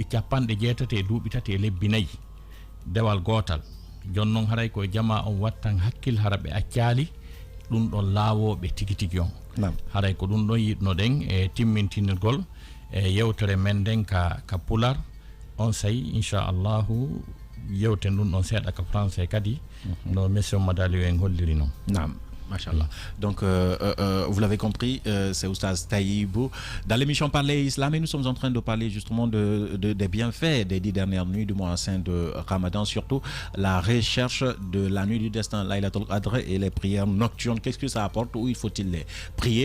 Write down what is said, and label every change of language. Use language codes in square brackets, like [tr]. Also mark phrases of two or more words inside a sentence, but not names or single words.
[ff] capanɗe jeetate e duuɓi tati e lebbi nayyi dewal gotal jon noon haray koye jama on wattan hakkil hara ɓe accali ɗum ɗon laawoɓe tigi tigi on haray ko ɗum ɗon yiɗno ɗen e timmintinirgol e yewtere men nden ka pular on sayi inchallahu yewten ɗum ɗon seeɗa ka français kadi no monsieur Madali en holliri noon. [fr] Machallah. Donc, vous l'avez compris, c'est Oustaz Taïbou. Dans l'émission Parler Islam, et nous sommes en train de parler justement des bienfaits des 10 dernières nuits du mois saint de Ramadan, surtout la recherche de la nuit du destin, Laylatul Qadr, et les prières nocturnes. Qu'est-ce que ça apporte? Où il faut-il les prier?